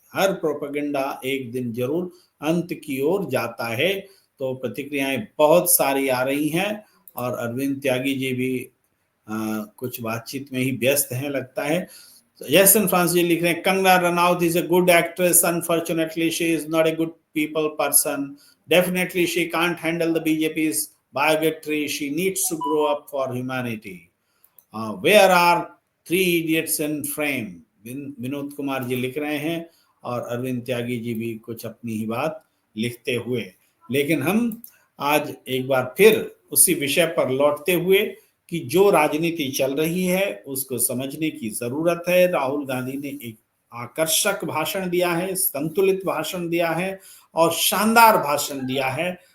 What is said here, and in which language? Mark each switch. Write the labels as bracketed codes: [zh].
[hi] हर propaganda एक दिन जरूर अंत की ओर जाता है। तो प्रतिक्रियाएं बहुत सारी आ रही हैं और अरविंद त्यागी जी भी कुछ बातचीत में ही व्यस्त हैं लगता है। जैसन फ्रांसिस जी लिख रहे हैं, [en] Kangana Ranaut is a good actress, unfortunately she is not a good people person. Definitely she can't handle the BJP's bigotry. She needs to grow up for humanity. Where are three idiots in frame? [hi] Vinod Kumar ji लिख रहे हैं और अरविंद त्यागी जी भी कुछ अपनी ही बात लिखते हुए। लेकिन हम आज एक बार फिर उसी विषय पर लौटते हुए कि जो राजनीति चल रही है उसको समझने की जरूरत है। राहुल गांधी ने एक आकर्षक भाषण दिया है, संतुलित भाषण दिया है और शानदार भाषण दिया है।